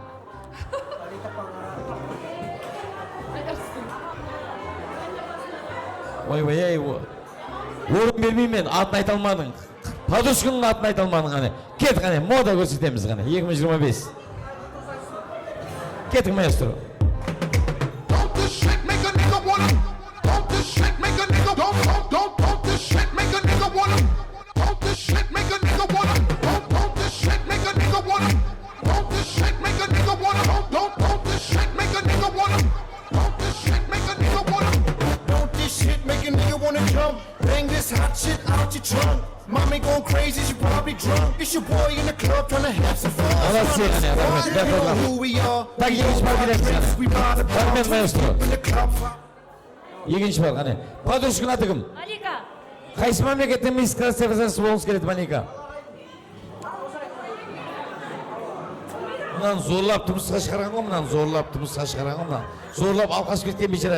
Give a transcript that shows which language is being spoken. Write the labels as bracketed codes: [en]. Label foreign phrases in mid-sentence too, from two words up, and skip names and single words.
[kk] Ой, орын бермеймен, атын айта алмадың. Подружканың атын айта алмадың ғане. Кет ғане, мода көрсетеміз ғане, 2025. Кетің, маэстро. [en] Don't this shit make a nigga wanna? Don't this shit make a nigga don't this shit make a nigga wanna? Don't this shit make a nigga wanna? Don't this shit make a nigga wanna? Don't this shit make a nigga wanna? Don't this shit make a nigga wanna? Don't this shit make a nigga wanna? Don't this shit make a nigga wanna jump? Bang this hot shit out your trunk. Mommy going crazy, she probably drunk. It's your boy in the club trying to have some fun. [kk] Молодцы, ғане, рахмет, [en] You know [kk] рахмет. [en] who we are. [kk] Так, екінші бар келеміз ғане. [en] We ride the [kk] Рахмет, маэстро. [en] in the club. [kk] Екінші бар ғане. Подружканың аты кім? Малика. Қайсы мемлекетте [ru] мисс красавицасы [kk] болғыңыз келеді, Малика? Мынаны зорлап тұрмысқа шығарған ғой, Зорлап алқаш кеткен бейшара.